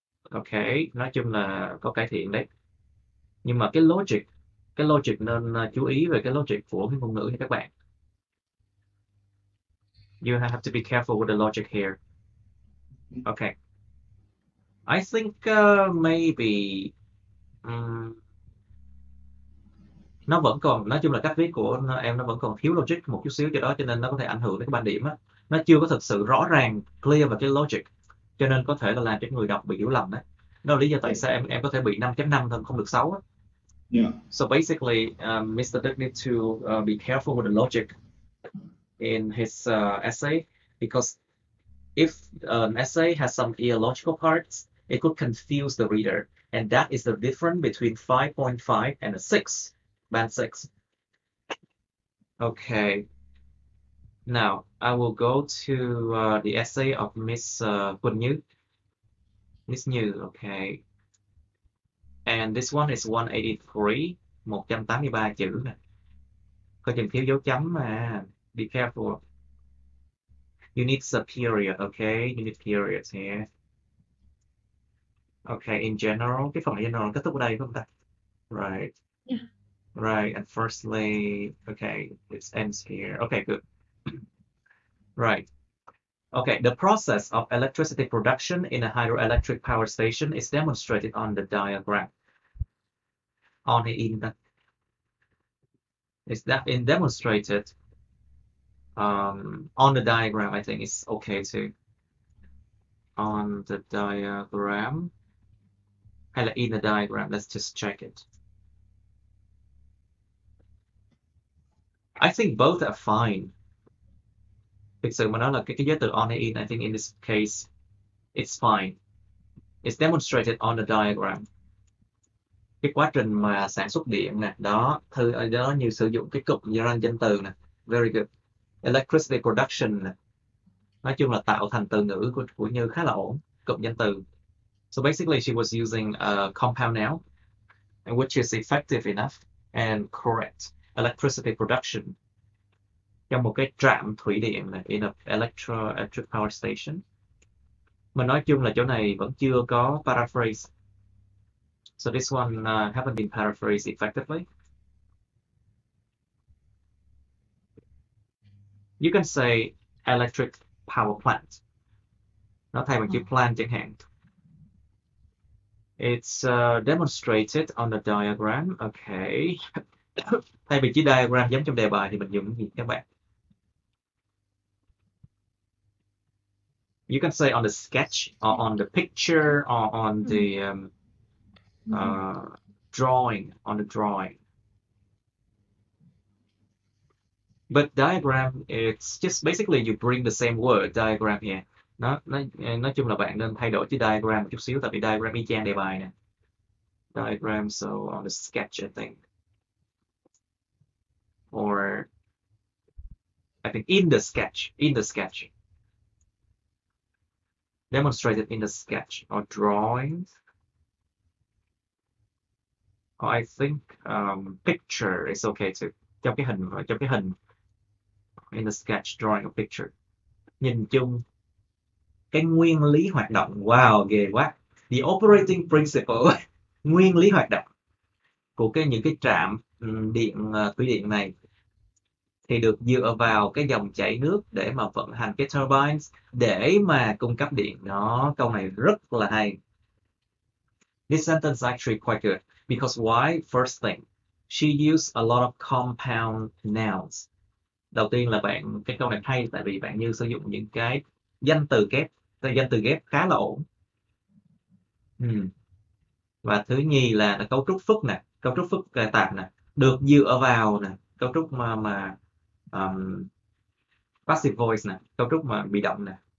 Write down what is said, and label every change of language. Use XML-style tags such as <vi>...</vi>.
<vi>Ok, nói chung là có cải thiện đấy. Nhưng mà cái logic cái logic nên chú ý về cái logic của cái ngôn ngữ nha các bạn.</vi> <en>You have to be careful with the logic here. Okay. I think maybe</en> <vi>nó vẫn còn, nói chung là cách viết của em nó vẫn còn thiếu logic một chút xíu, cho đó cho nên nó có thể ảnh hưởng đến cái ban điểm á. Nó chưa có thực sự rõ ràng, clear về cái logic, cho nên có thể là làm cho người đọc bị hiểu lầm đấy. Đó là lý do tại sao em có thể bị 5.5 thôi, không được 6 á.</vi> <en>Yeah. So basically, Mr. Đức need to be careful with the logic in his essay, because if an essay has some illogical parts, it could confuse the reader, and that is the difference between 5.5 and a 6, band 6. Okay. Now I will go to the essay of Miss Quỳnh Như. Miss Như, okay. And this one is 183, 183</en> <vi>chữ nè. Coi chừng thiếu dấu chấm mà.</vi> <en>Be careful. You need a period, okay? You need periods here. Okay, in general,</en> <vi>cái phần này general kết thúc ở đây phải không ta?</vi> <en>Right. Yeah. Right, and firstly, okay, it ends here. Okay, good. Right. Okay, the process of electricity production in a hydroelectric power station is demonstrated on the diagram. On the in that is that in demonstrated on the diagram. I think it's okay too. On the diagram, hay là in the diagram. Let's just check it. I think both are fine.</en> <vi>Thực sự mà nói là cái giới từ on hay in,</vi> <en>I think in this case it's fine. It's demonstrated on the diagram.</en> <vi>Cái quá trình mà sản xuất điện nè, đó đó như sử dụng cái cụm danh từ nè,</vi> <en>very good. Electricity production</en> <vi>nè, nói chung là tạo thành từ ngữ của Như khá là ổn, cụm danh từ.</vi> <en>So basically she was using a compound noun, and which is effective enough and correct.</en> <vi>Electricity production, trong một cái trạm thủy điện này,</vi> <en>in a electric power station.</en> <vi>Mà nói chung là chỗ này vẫn chưa có paraphrase.</vi> <en>So this one haven't been paraphrased effectively. You can say electric power plant.</en> <vi>Nó thay bằng chữ plant chẳng hạn.</vi> <en>It's demonstrated on the diagram. Okay.</en> <vi>Thay vì chữ diagram giống trong đề bài thì mình dùng cái gì các bạn?</vi> <en>You can say on the sketch, or on the picture, or on the drawing, on the drawing. But diagram, it's just basically you bring the same word, diagram here.</en> <vi>Nói chung là bạn nên thay đổi chữ diagram một chút xíu, tại vì diagram y chang đề bài nè.</vi> <en>Diagram, so on the sketch, I think. Or I think in the sketch. Demonstrated in the sketch or drawing. Or I think picture is okay too.</en> <vi>Trong cái hình.</vi> <en>In the sketch, drawing a picture.</en> <vi>Nhìn chung cái nguyên lý hoạt động, wow, ghê quá.</vi> <en>The operating principle,</en> <vi>nguyên lý hoạt động của những cái trạm thủy điện này thì được dựa vào cái dòng chảy nước để mà vận hành cái turbines để mà cung cấp điện. Đó, câu này rất là hay.</vi> <en>This sentence is actually quite good because why? First thing, she used a lot of compound nouns.</en> <vi>Đầu tiên là cái câu này hay tại vì bạn Như sử dụng những cái danh từ ghép khá là ổn. Và thứ nhì là cấu trúc phức nè, cấu trúc phức tạp nè, được dựa vào nè, cấu trúc mà passive voice nè, cấu trúc mà bị động nè.</vi>